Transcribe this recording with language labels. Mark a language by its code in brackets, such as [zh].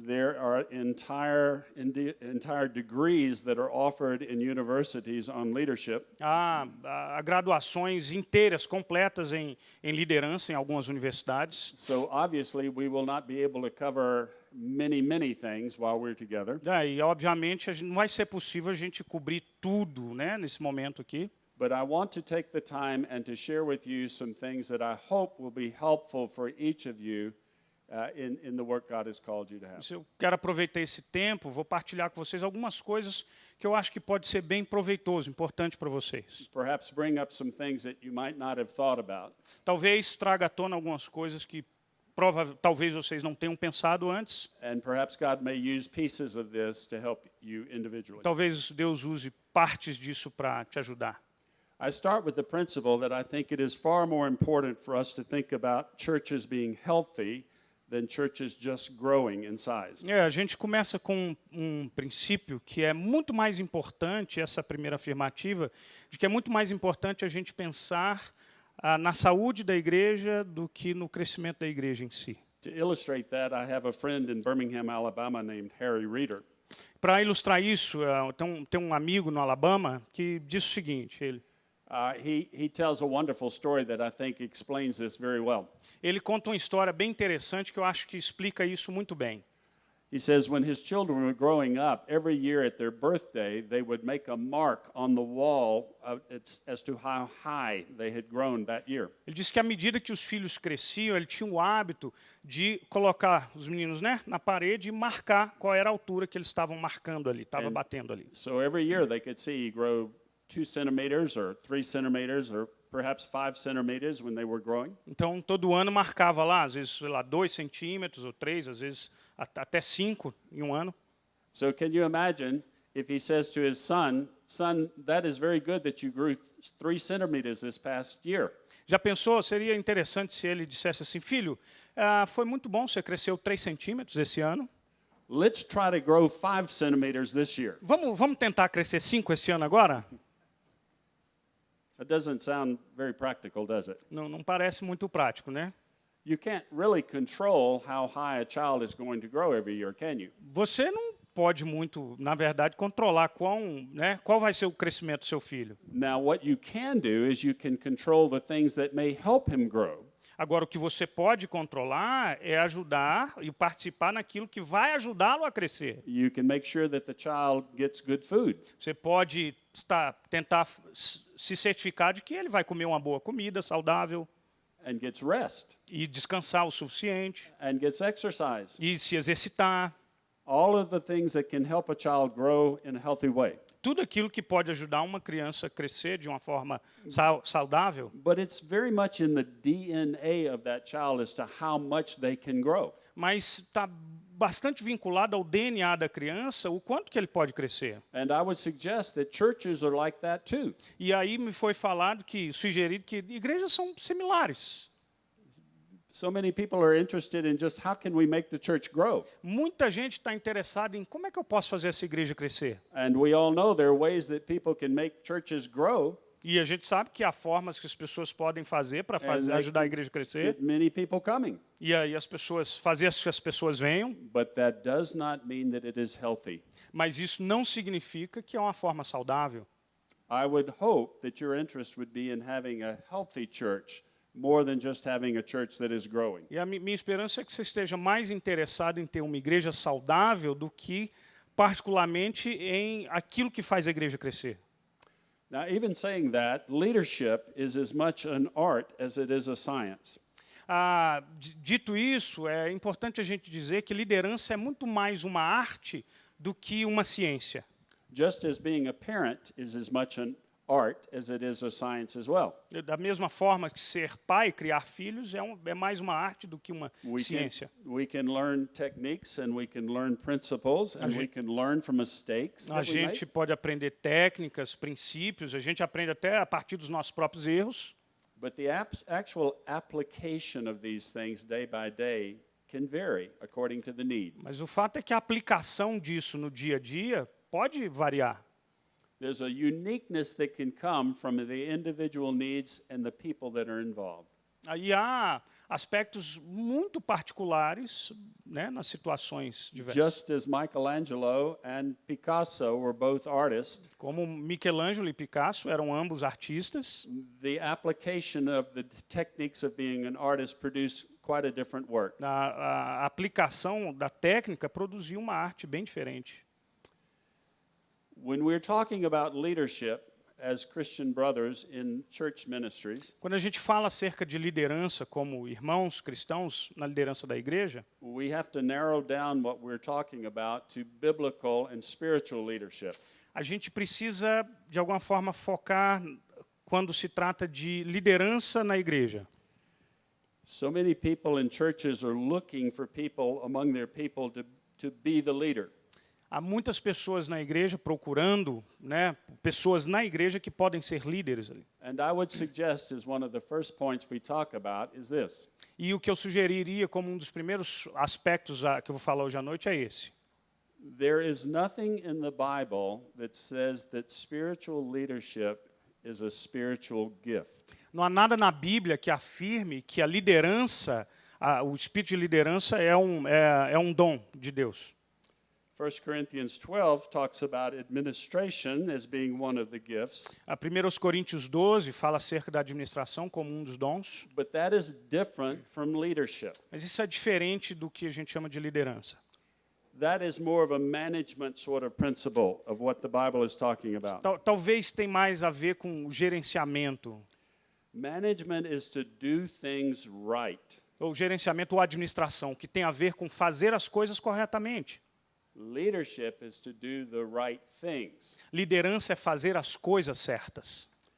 [en] There are entire degrees that are offered in universities on leadership. [pt] Há graduações inteiras, completas em liderança em algumas universidades. [en] So obviously we will not be able to cover many things while we're together. [pt] E obviamente não vai ser possível a gente cobrir tudo, né, nesse momento aqui. [en] But I want to take the time and to share with you some things that I hope will be helpful for each of you in the work God has called you to have. [pt] Eu quero aproveitar esse tempo, vou partilhar com vocês algumas coisas que eu acho que pode ser bem proveitoso, importante para vocês. [en] Perhaps bring up some things that you might not have thought about. [pt] Talvez traga à tona algumas coisas que talvez vocês não tenham pensado antes. [en] And perhaps God may use pieces of this to help you individually. [pt] Talvez Deus use partes disso para te ajudar. [en] I start with the principle that I think it is far more important for us to think about churches being healthy than churches just growing in size. [pt] A gente começa com um princípio que é muito mais importante, essa primeira afirmativa, de que é muito mais importante a gente pensar na saúde da igreja do que no crescimento da igreja em si. [en] To illustrate that, I have a friend in Birmingham, Alabama named Harry Reeder. [pt] Para ilustrar isso, tem um amigo no Alabama que diz o seguinte, [en] He tells a wonderful story that I think explains this very well. [pt] Ele conta uma história bem interessante que eu acho que explica isso muito bem. [en] He says when his children were growing up, every year at their birthday, they would make a mark on the wall as to how high they had grown that year. [pt] Ele disse que à medida que os filhos cresciam, ele tinha o hábito de colocar os meninos, né, na parede e marcar qual era a altura que eles estavam marcando ali, estava batendo ali. [en] So every year they could see grow 2 centimeters or 3 centimeters or perhaps 5 centimeters when they were growing. [pt] Então todo ano marcava lá, às vezes, sei lá, 2 centímetros ou 3, às vezes até 5 em um ano. [en] So can you imagine if he says to his son, that is very good that you grew 3 centimeters this past year. [pt] Já pensou? Seria interessante se ele dissesse assim, filho, foi muito bom, você cresceu 3 centímetros esse ano. [en] Let's try to grow 5 centimeters this year. [pt] Vamos tentar crescer 5 esse ano agora? [en] That doesn't sound very practical, does it? [pt] Não parece muito prático, né? [en] You can't really control how high a child is going to grow every year, can you? [pt] Você não pode muito, na verdade, controlar qual vai ser o crescimento do seu filho. [en] Now, what you can do is you can control the things that may help him grow. [pt] Agora, o que você pode controlar é ajudar e participar naquilo que vai ajudá-lo a crescer. [en] You can make sure that the child gets good food. [pt] Você pode tentar se certificar de que ele vai comer uma boa comida saudável. [en] And gets rest. [pt] E descansar o suficiente. [en] And gets exercise. [pt] E se exercitar. [en] All of the things that can help a child grow in a healthy way. [pt] Tudo aquilo que pode ajudar uma criança a crescer de uma forma saudável. [en] But it's very much in the DNA of that child as to how much they can grow. [pt] Mas está bastante vinculado ao DNA da criança o quanto que ele pode crescer. [en] And I would suggest that churches are like that too. [pt] E aí me foi sugerido que igrejas são similares. [en] So many people are interested in just how can we make the church grow. [pt] Muita gente está interessada em como é que eu posso fazer essa igreja crescer. [en] And we all know there are ways that people can make churches grow. [pt] E a gente sabe que há formas que as pessoas podem fazer para ajudar a igreja a crescer. [en] Get many people coming. [pt] E aí fazer que as pessoas venham. [en] But that does not mean that it is healthy. [pt] Mas isso não significa que é uma forma saudável. [en] I would hope that your interest would be in having a healthy church more than just having a church that is growing. [pt] E a minha esperança é que você esteja mais interessado em ter uma igreja saudável do que particularmente em aquilo que faz a igreja crescer. [en] Now, even saying that, leadership is as much an art as it is a science. [pt] Dito isso, é importante a gente dizer que liderança é muito mais uma arte do que uma ciência. [en] Just as being a parent is as much an art as it is a science as well. [pt] Da mesma forma que ser pai, criar filhos, é mais uma arte do que uma ciência. [en] We can learn techniques and we can learn principles and we can learn from mistakes [pt] A [en] that we [pt] gente [en] make. [pt] pode aprender técnicas, princípios, a gente aprende até a partir dos nossos próprios erros. [en] But the actual application of these things day by day can vary according to the need. [pt] Mas o fato é que a aplicação disso no dia a dia pode variar. [en] There's a uniqueness that can come from the individual needs and the people that are involved. [pt] Aí há aspectos muito particulares, né, nas situações diversas. [en] Just as Michelangelo and Picasso were both artists, [pt] Como Michelangelo e Picasso eram ambos artistas, [en] the application of the techniques of being an artist produced quite a different work. [pt] a aplicação da técnica produziu uma arte bem diferente. [en] When we're talking about leadership as Christian brothers in church ministries, [pt] Quando a gente fala acerca de liderança como irmãos cristãos na liderança da igreja, [en] we have to narrow down what we're talking about to biblical and spiritual leadership. [pt] a gente precisa, de alguma forma, focar quando se trata de liderança na igreja. [en] So many people in churches are looking for people among their people to be the leader. [pt] Há muitas pessoas na igreja procurando, né, pessoas na igreja que podem ser líderes ali. [en] And I would suggest as one of the first points we talk about is this. [pt] E o que eu sugeriria como um dos primeiros aspectos que eu vou falar hoje à noite é esse. [en] There is nothing in the Bible that says that spiritual leadership is a spiritual gift. [pt] Não há nada na Bíblia que afirme que a liderança, o espírito de liderança é um dom de Deus. [en] 1 Corinthians 12 talks about administration as being one of the gifts, [pt] A 1 Coríntios 12 fala acerca da administração como um dos dons, [en] but that is different from leadership. [pt] mas isso é diferente do que a gente chama de liderança. [en] That is more of a management sort of principle of what the Bible is talking about. [pt] Talvez tenha mais a ver com o gerenciamento, [en] Management is to do things right. [pt] ou gerenciamento ou administração, que tem a ver com fazer as coisas corretamente. [en] Leadership is to do the right things. [pt] Liderança é fazer as coisas certas.